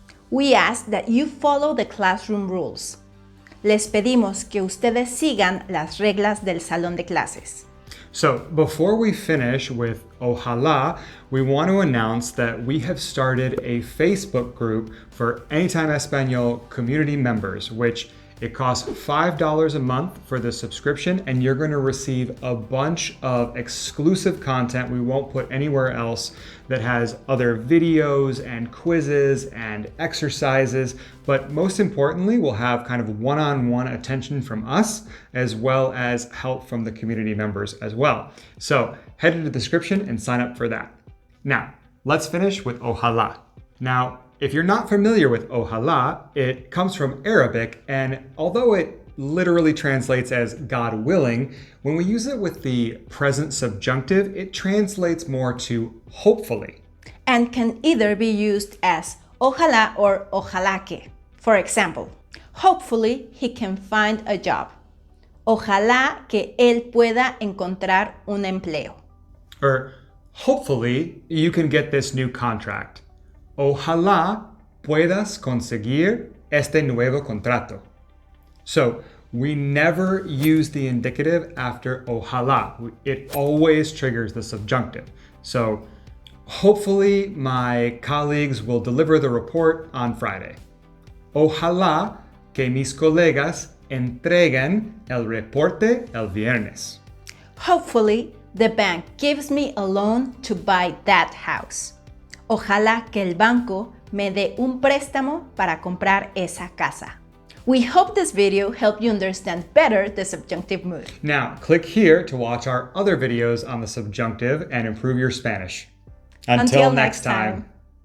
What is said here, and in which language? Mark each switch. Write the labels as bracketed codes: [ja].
[en] We ask that you follow the classroom rules. [es] Les pedimos que ustedes sigan las reglas del salón de clases. [en] So before we finish with Ojalá, we want to announce that we have started a Facebook group for Anytime Espanol community members, which it costs $5 a month for the subscription, and you're going to receive a bunch of exclusive content we won't put anywhere else that has other videos and quizzes and exercises. But most importantly, we'll have kind of one-on-one attention from us, as well as help from the community members as well. So head to the description and sign up for that. Now, let's finish with Ojalá. Now, if you're not familiar with Ojalá, it comes from Arabic, and although it literally translates as God willing, when we use it with the present subjunctive, it translates more to hopefully. And can either be used as ojalá or ojalá que. For example, hopefully he can find a job. [es] Ojalá que él pueda encontrar un empleo. [en] Or hopefully you can get this new contract. [es] Ojalá puedas conseguir este nuevo contrato. [en] So we never use the indicative after ojalá. It always triggers the subjunctive. So hopefully my colleagues will deliver the report on Friday. [es] Ojalá que mis colegas entreguen el reporte el viernes. [en] Hopefully the bank gives me a loan to buy that house. [es] Ojalá que el banco me dé un préstamo para comprar esa casa. [en] We hope this video helped you understand better the subjunctive mood. Now, click here to watch our other videos on the subjunctive and improve your Spanish. Until next time.